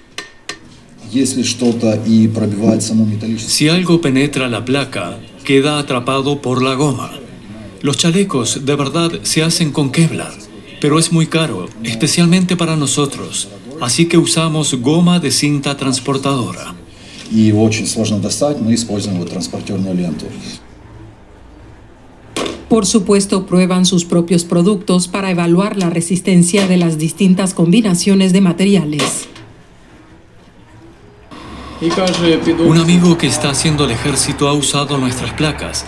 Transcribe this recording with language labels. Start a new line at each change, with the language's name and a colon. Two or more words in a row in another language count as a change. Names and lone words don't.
Spanish: Si algo penetra la placa, queda atrapado por la goma. Los chalecos de verdad se hacen con Kevlar, pero es muy caro, especialmente para nosotros. Así que usamos goma de cinta transportadora.
Russian: И его очень сложно достать, мы используем вот транспортерную ленту.
Spanish: Por supuesto, prueban sus propios productos para evaluar la resistencia de las distintas combinaciones de materiales. Un amigo que está haciendo el ejército ha usado nuestras placas.